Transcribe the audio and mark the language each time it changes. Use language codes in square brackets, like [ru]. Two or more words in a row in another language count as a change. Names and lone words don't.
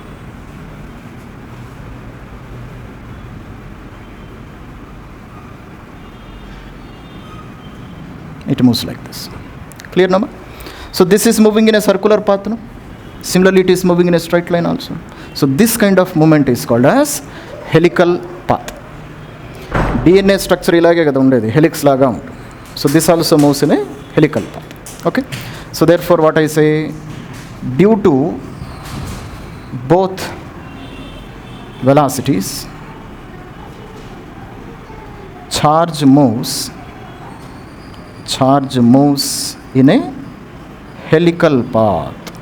[en] It moves like this. Clear, no? So this is moving in a circular path, no? Similarly, it is moving in a straight line also. So this kind of movement is called as helical path. DNA structure [te] ఇలాగే కదా ఉండేది, helix laga undu. [en] So this also moves in a helical path. Okay? So therefore what I say, due to both velocities, charge moves in a helical path.